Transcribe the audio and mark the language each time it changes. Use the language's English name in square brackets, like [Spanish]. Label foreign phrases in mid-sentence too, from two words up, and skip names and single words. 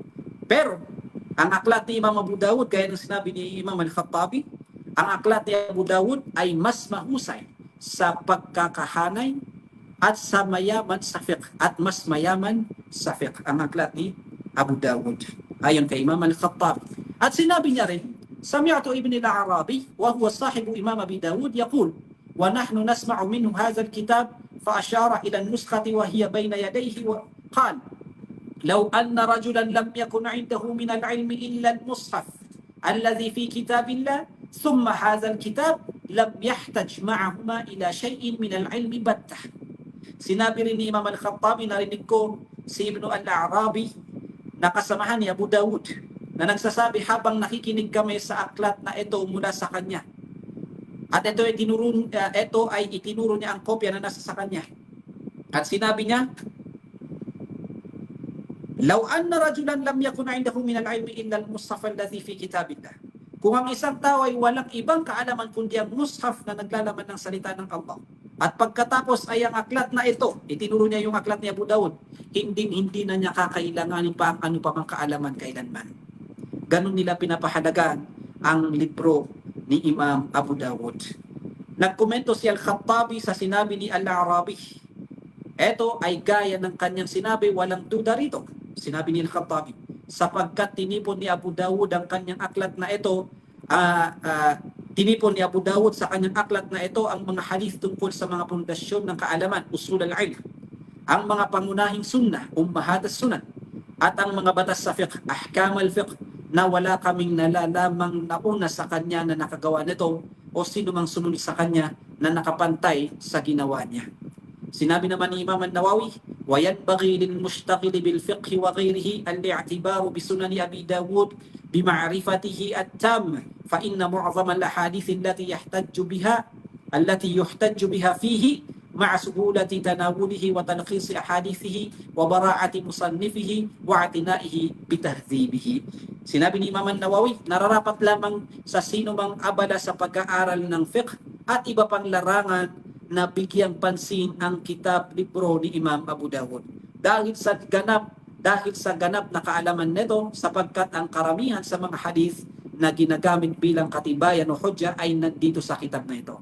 [Filipino] Pero ang aklat ni Imam Abu Dawud, gaya ng sinabi ni Imam Al-Khattabi, ang aklat ni Abu Dawud ay mas mahusay sa pagkakahanay at sa mayaman sa fiqh, at mas mayaman sa fiqh ang aklat ni Abu Dawud ayon kay Imam Al-Khattabi. At sinabi niya rin, [Arabic] سمعت ابن الأعرابي وهو صاحب الإمام أبي داود يقول ونحن نسمع منه هذا الكتاب فأشار إلى النسخة وهي بين يديه وقال لو أن رجلا لم يكن عنده من العلم إلا المصحف الذي في كتاب الله ثم هذا الكتاب لم يحتج معهما إلى شيء من العلم البتة. [Filipino] Sinabi rin ni Imam Al-Khattabi, narinig ko si Ibn al-Arabi na kasamahan ni Abu Dawud na nagsasabi habang nakikinig kami sa aklat na ito mula sa kanya. At ito ay itinuro niya ang kopya na nasa sa kanya. At sinabi niya, [Arabic] لو أن رجلا لم يكن عنده من العلم إلا المصحف الذي في كتاب الله. [Filipino] Kung ang isang tao ay walang ibang kaalaman kundi ang mushaf na naglalaman ng salita ng Allah. At pagkatapos ay ang aklat na ito, itinuro niya yung aklat ni Abu Dawud, hindi na niya kakailanganin pa ang ano pa mang kaalaman kailanman. Ganon nila pinapahalagaan ang libro ni Imam Abu Dawud. Nagkomento si Al-Khattabi sa sinabi ni Al-Arabi. Ito ay gaya ng kanyang sinabi, walang duda rito. Sinabi ni Al-Khattabi, sapagkat tinipon ni Abu Dawud ang kanyang aklat na ito, tinipon ni Abu Dawud sa kanyang aklat na ito ang mga hadith tungkol sa mga pundasyon ng kaalaman, [Arabic] أصول العلم, [Filipino] ang mga pangunahing sunnah, [Arabic] أمهات السنن, [Filipino] at ang mga batas sa fiqh, [Arabic] أحكام الفقه, [Filipino] na wala kaming nalalamang nauna sa kanya na nakagawa nito o sino mang sumunod sa kanya na nakapantay sa ginawa niya. Sinabi naman ni Imam An-Nawawi, [Arabic] وَيَنْبَغِي لِلْمُشْتَغِلِ بِالْفِقْهِ وَغَيْرِهِ الِّاعْتِبَارُ بِسُنَنِ أَبِي داود بِمَعْرِفَتِهِ التَّامَّ فَإِنَّ مُعْظَمَ الْأَحَادِيثِ التي يحتج بها فيه مع سهولة تناوله وتلخيص أحاديثه وبراعة مصنفه واعتنائه بتهذيبه. [Filipino] Sinabi ni Imam An-Nawawi, nararapat lamang sa sino mang abala sa pag-aaral ng fiqh at iba pang larangan na bigyang pansin ang kitab libro ni Imam Abu Dawud. Dahil sa ganap na kaalaman nito, sapagkat ang karamihan sa mga hadith na ginagamit bilang katibayan o hujja ay nandito sa kitab na ito.